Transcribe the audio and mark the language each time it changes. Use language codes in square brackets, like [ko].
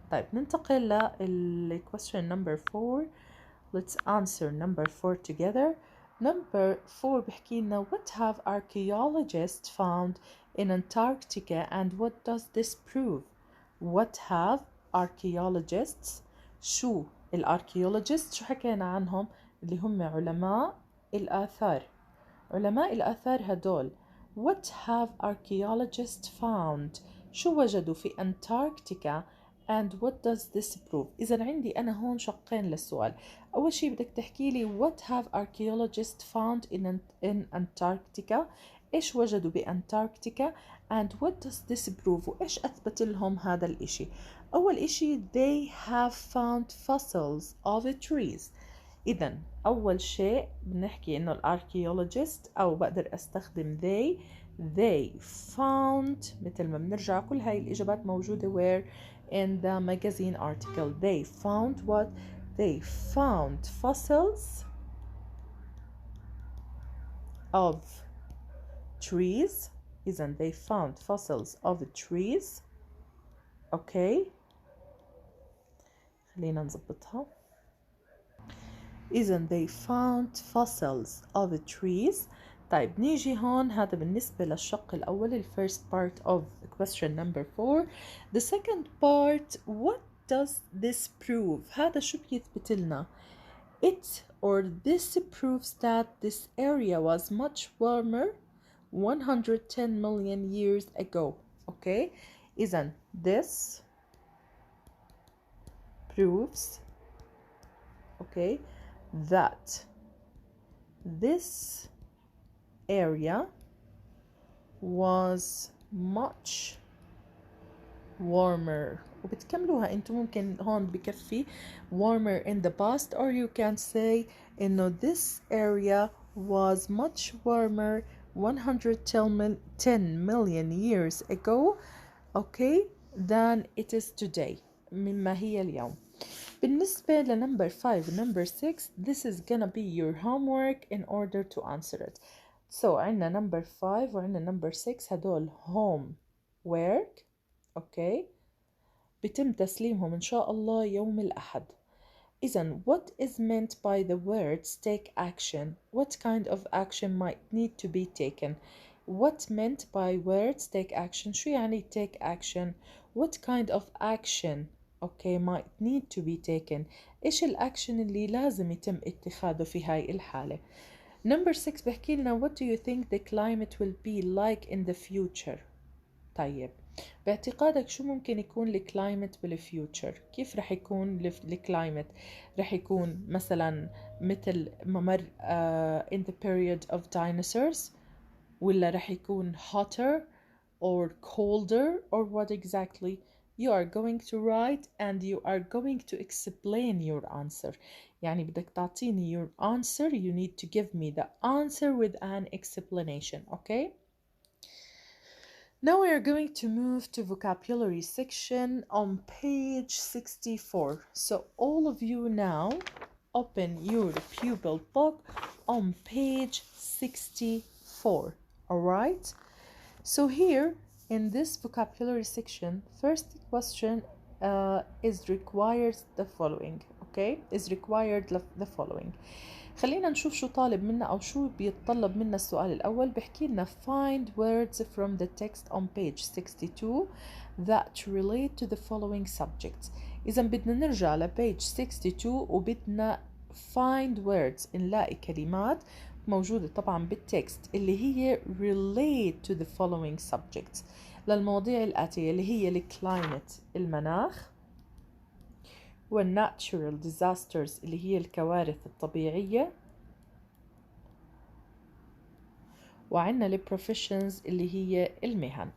[ar] طيب ننتقل لل [en] question number 4. Let's answer number 4 together. Number 4 [ar] بحكي لنا [en] what have archaeologists found in Antarctica and what does this prove? What have archaeologists [ar] شو الاركيولوجيست شو حكينا عنهم اللي هم علماء الآثار. علماء الآثار هدول [en] what have archaeologists found [ar] شو وجدوا في أنتاركتيكا [en] and what does this prove. [ar] إذا عندي أنا هون شقين للسؤال. أول شيء بدك تحكي لي [en] what have archaeologists found in Antarctica [ar] إيش وجدوا بأنتاركتيكا [en] and what does this prove [ar] وإيش أثبت لهم هذا الإشي. أول إشي [en] they have found fossils of trees. [ar] إذا أول شيء بنحكي إنه الاركيولوجيست أو بقدر أستخدم [en] they found [ar] مثل ما بنرجع كل هاي الإجابات موجودة [en] where in the magazine article. They found what? They found fossils of trees. [ar] إذا [en] they found fossils of trees. Okay. [ar] خلينا نظبطها. إذا [en] they found fossils of trees. [ar] طيب نيجي هون هذا بالنسبة للشق الأول ال [en] first part of question number 4. The second part what does this prove؟ [ar] هذا شو بيثبت لنا؟ [en] It or this proves that this area was much warmer 110 million years ago. Okay. [ar] إذا [en] this proves okay that this area was much warmer. [ar] وبتكملوها انتم ممكن هون بكفي [en] warmer in the past or you can say [ar] انه [en] this area was much warmer 110 million years ago okay than it is today [ar] مما هي اليوم. بالنسبة لنمبر 5 [en] number 6 this is gonna be your homework in order to answer it. [ar] So عندنا number 5 وعندنا number 6 هدول homework okay بيتم تسليمهم إن شاء الله يوم الأحد. [en] إذن what is meant by the words take action? What kind of action might need to be taken? What meant by words take action? [ar] شو يعني [en] take action? What kind of action okay might need to be taken? [ar] إيش الأكشن اللي لازم يتم اتخاذه في هاي الحالة؟ Number 6 بحكي لنا [en] what do you think the climate will be like in the future؟ [ar] طيب باعتقادك شو ممكن يكون الكلايمت بالفيوتشر؟ كيف رح يكون الكلايمت؟ رح يكون مثلا مثل ممر [en] in the period of dinosaurs [ar] ولا رح يكون [en] hotter or colder or what exactly? You are going to write and you are going to explain your answer. [ar] يعني بدك تعطيني [en] your answer. You need to give me the answer with an explanation. Okay? Now we are going to move to vocabulary section on page 64. So all of you now open your pupil book on page 64. All right? So here in this vocabulary section, first question is required the following. Okay? Is required the following. [ar] خلينا نشوف شو طالب منا أو شو بيتطلب منا السؤال الأول. بحكي لنا [en] find words from the text on page 62 that relate to the following subjects. [ar] إذا بدنا نرجع ل page 62 وبدنا [en] find words [ar] نلاقي كلمات موجودة طبعا بالتكست اللي هي [en] relate to the following subjects [ar] للمواضيع الآتية اللي هي الكلايمت المناخ والناتشورال disasters اللي هي الكوارث الطبيعية وعندنا البروفيشنز اللي هي المهن.